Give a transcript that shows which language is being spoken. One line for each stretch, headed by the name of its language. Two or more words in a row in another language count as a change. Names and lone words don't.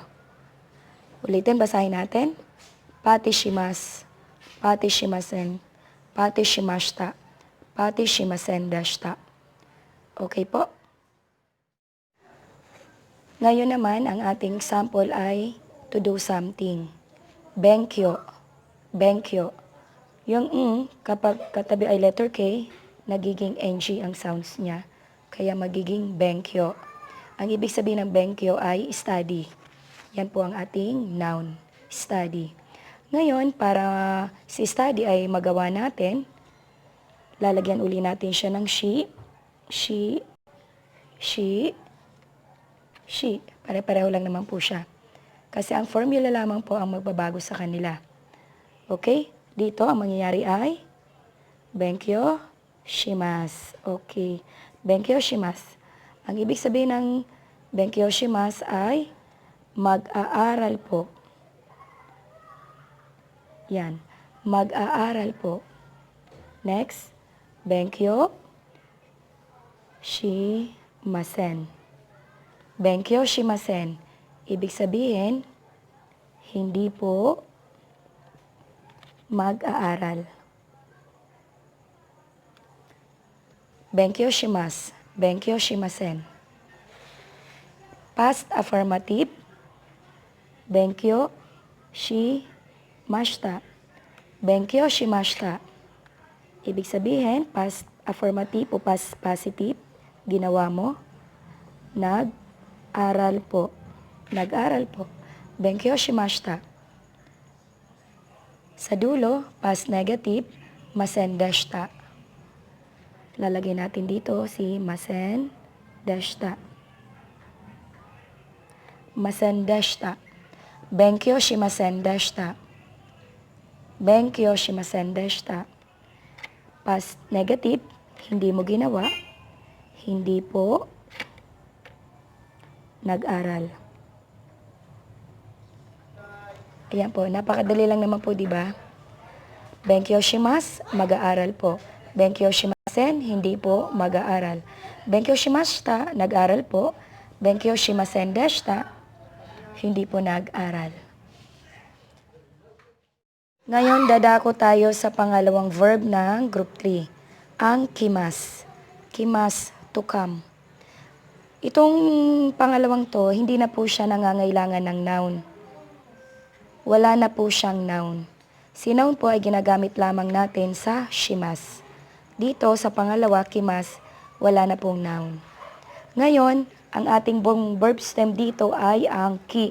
Filipino: Ulitin, basahin natin.
Japanese: パティします、パティしません、パティしました、パティしませんでした.
Filipino: Okay po? Ngayon naman, ang ating example ay
English: to do something.
Japanese: 勉強。勉強.
Filipino: Yung kapag katabi ay letter K, nagiging ng ang sounds niya. Kaya magiging benkyo. Ang ibig sabihin ng benkyo ay study. Yan po ang ating noun. Study. Ngayon, para si study ay magawa natin, lalagyan uli natin siya ng she. Pare-pareho lang naman po siya. Kasi ang formula lamang po ang magbabago sa kanila. Okay? Dito, ang mangyayari ay
Japanese: 勉強します.
Filipino: Okay.
Japanese: 勉強します.
Filipino: Ang ibig sabihin ng
Japanese: 勉強します
Filipino: ay mag-aaral po. Yan. Mag-aaral po. Next.
Japanese: 勉強しません. 勉強しません.
Filipino: Ibig sabihin, hindi po mag-aaral.
Japanese: 勉強します. 勉強しません.
English: Past affirmative.
Japanese: 勉強しました. 勉強しました.
Filipino: Ibig sabihin,
English: past affirmative
Filipino: o
English: past positive,
Filipino: ginawa mo, nag-aral po. Nag-aral po.
Japanese: 勉強しました.
Filipino: Sa dulo,
English: past negative,
Filipino: masendeshita. Lalagay natin dito si masendeshita. Masendeshita.
Japanese: 勉強しませんでした。勉強しませんでした.
English: Past negative,
Filipino: hindi mo ginawa, hindi po nag-aral. Ayan po, napakadali lang naman po, di ba?
Japanese: 勉強します,
Filipino: mag-aaral po.
Japanese: 勉強しません,
Filipino: hindi po mag-aaral.
Japanese: 勉強しました,
Filipino: nag-aral po. Benkyo shimasendeshita, hindi po nag-aral. Ngayon, dadako tayo sa pangalawang verb ng group 3, ang kimas.
Japanese: Kimas,
English: to come.
Filipino: Itong pangalawang to, hindi na po siya nangangailangan ng noun. Wala na po siyang noun. Si noun po ay ginagamit lamang natin sa shimas. Dito sa pangalawa, kimas, wala na pong noun. Ngayon, ang ating verb stem dito ay ang ki.